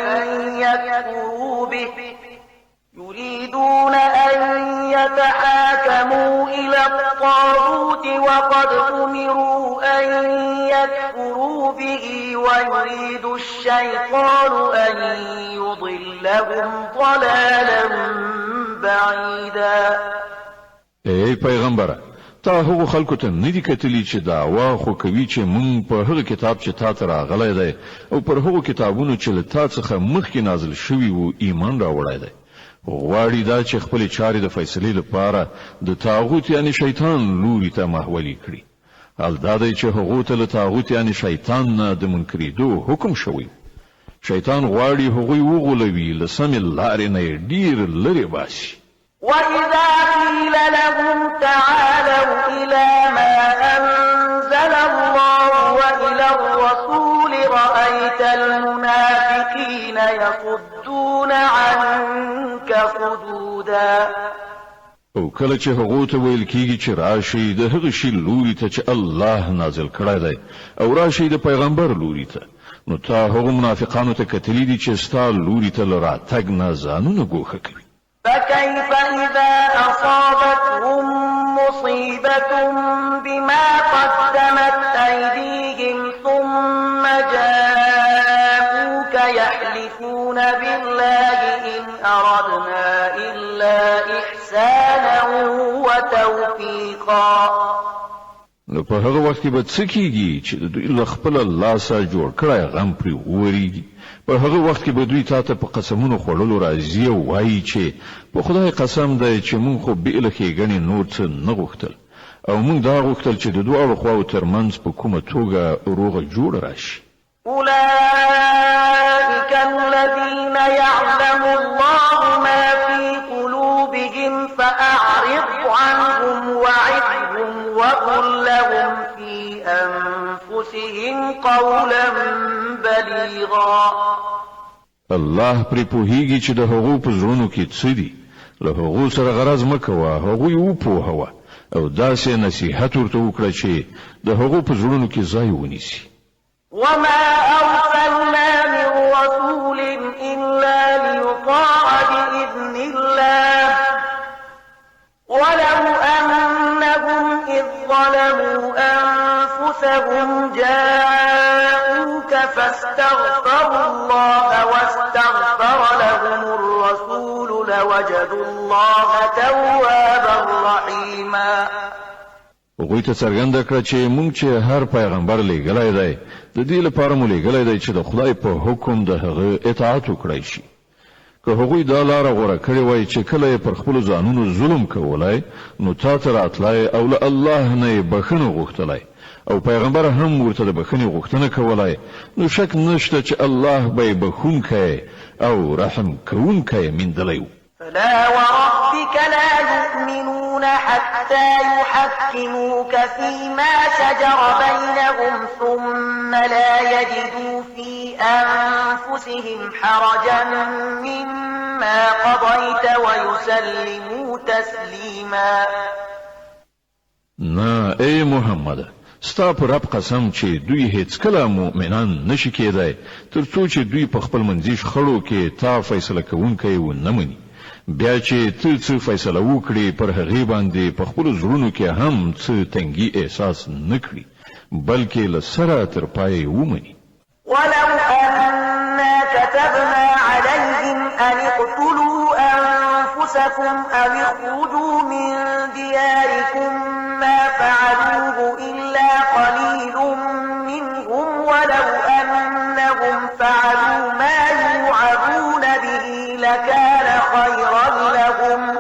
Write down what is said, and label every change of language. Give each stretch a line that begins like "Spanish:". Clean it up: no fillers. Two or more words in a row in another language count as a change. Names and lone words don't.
Arabic: أن يكفروا به ويريد الشيطان أن يضلهم ضلالا بعيدا.
Pashto: ای پیغمبره تا هغو خلکو ته ندی کتلی چې دعوا خو کوي چې مونږ په هغه کتاب چې تا ته راغلی دی او پر هغو کتابونو چې له تا څخه مخکې نازل شوي وو ایمان راوړی دی. غواړي دا چې خپل چارې د فیصلې لپاره د طاغوت یعنی شیطان لوري ته محولي کړي. حال دا دی چې هغو ته له طاغوت یعنی شیطان نه د منکرېدو حکم شوی. شیطان غواړي هغوی وغولوي له سمې لارې نه ډیر لرې باسي.
Arabic: وإذا قيل لهم تعالوا إلى ما أنزل الله وإلى الرسول رأيت المنافقين يصدون عنك صدودا.
Pashto: او کله چې هغه ته ویل کیږي چې راشي د هغه شی لوري ته چې الله نازل کړی دی او راشي د پیغمبر لوري ته نو تا هغه منافقانو ته کتلی دي چې ستا لوري ته لراتګ نه ځانونه ګوښه کوي.
Arabic: فكيف إذا أصابتهم مصيبة بما قدمت أيديهم ثم جاءوك يحلفون بالله إن أردنا إلا إحسانا وتوفيقا.
Pashto: نو په هغه وخت کې به څه کیږي چې دوی له خپل لاسه جوړ کړی غم پرې ووريږي. په هغه وخت کې به دوی تاته په قسمونو خوړلو راځي او وایي چې په خدای قسم دی چې مونږ خو بې له ښېګڼې نور څه نه غوښتل او مونږ دا غوښتل چې د دواړو خواو ترمنځ په کومه توګه روغه جوړه راشي.
Arabic: أولئك الذين يعلم الله ما في قلوبهم فأعرض عنهم وعظهم وقل لهم في أنفسهم قولا بليغا.
Pashto: الله پرې پوهیږي چې د هغو په زړونو کې څه دي، له هغو سره غرض مه کوه، هغوی وپوهوه او داسې نصیحت ورته وکړه چې د هغو په زړونو کې ځای ونیسي.
Arabic: وما أرسلنا من رسول إلا ليطاع بإذن الله ولو أنهم إذ ظلموا أنفسهم جاءوك فاستغفروا الله واستغفر لهم الرسول لوجدوا الله توابا رحيما.
Pashto: هغوی ته څرګنده کړه چې موږ چې هر پیغمبر لېږلی دی د دې لپاره مو لېږلی دی چې د خدای په حکم د هغه اطاعت وکړی شي. که هغوی دا لاره غوره کړې وای چې کله یې پر خپلو ځانونو ظلم کولی نو تا ته راتلی او له الله نه یې بښنه غوښتلی او پیغمبر هم ورته د بښنې غوښتنه کولی، نو شک نشته چې الله به یې بښونکی او رحم کوونکی میندلی و.
Arabic: فلا وربك لا يؤمنون حتى يحكموك فيما شجر بينهم ثم لا يجدوا في أنفسهم حرجا مما قضيت ويسلموا تسليما.
Pashto: نه ای محمد، ستا په رب قسم چې دوی هیڅ کله مؤمنان نشي کېدای تر څو چې دوی په خپل منځي شخړو کې تا فیصله کوونکی ونه مني. بیا چې ته څه فیصله وکړي پر هغې باندې په خپلو زړونو کې هم څه تنګي احساس نه کړي بلکې له سره تر پایه ومني.
Arabic: ولو أنا كتبنا عليهم أن اقتلوا أنفسكم أو اخرجوا من دياركم ما فعلوه إلا قليل منهم ولو أنهم فعلوا ما يوعظون به لكان خيرا لهم